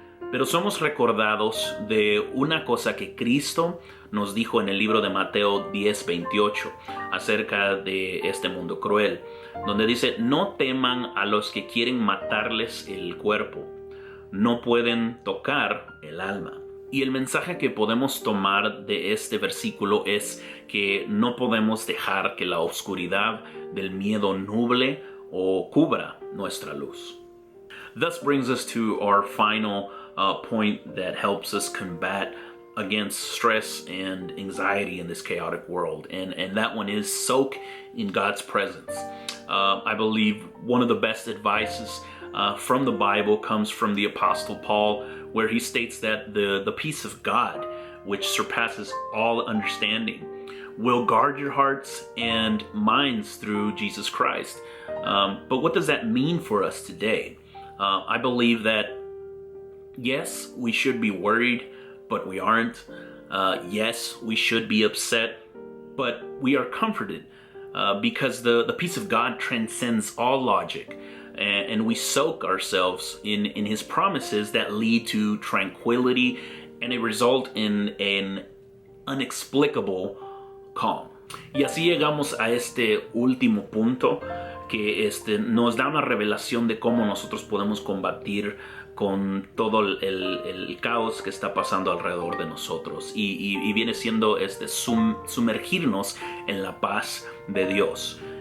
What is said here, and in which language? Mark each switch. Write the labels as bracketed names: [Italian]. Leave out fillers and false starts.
[Spanish] Pero somos recordados de una cosa que Cristo nos dijo en el libro de Mateo 10:28 acerca de este mundo cruel, donde dice: no teman a los que quieren matarles el cuerpo, no pueden tocar el alma. Y el mensaje que podemos tomar de este versículo es que no podemos dejar que la oscuridad del miedo nuble o cubra nuestra luz. [English] Thus brings us to our final point that helps us combat against stress and anxiety in this chaotic world, and that one is soak in God's presence. I believe one of the best advices from the Bible comes from the Apostle Paul, where he states that the peace of God, which surpasses all understanding, will guard your hearts and minds through Jesus Christ. But what does that mean for us today? I believe that, yes, we should be worried, but we aren't. Yes, we should be upset, but we are comforted because the peace of God transcends all logic. And we soak ourselves in His promises that lead to tranquility, and it result in an inexplicable calm. [Spanish] Y así llegamos a este último punto, que nos da una revelación de cómo nosotros podemos combatir con todo el caos que está pasando alrededor de nosotros. Y viene siendo sumergirnos en la paz de Dios.